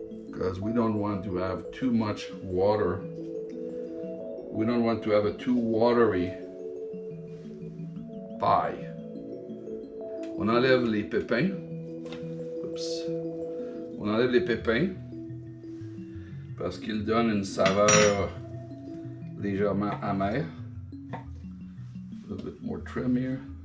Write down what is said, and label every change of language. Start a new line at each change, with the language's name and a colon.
English: Because we don't want to have too much water We don't want to have a too watery pie.
French: On enlève les pépins. Oups. On enlève les pépins parce qu'ils donnent une saveur légèrement amère.
English: A little bit more trim here.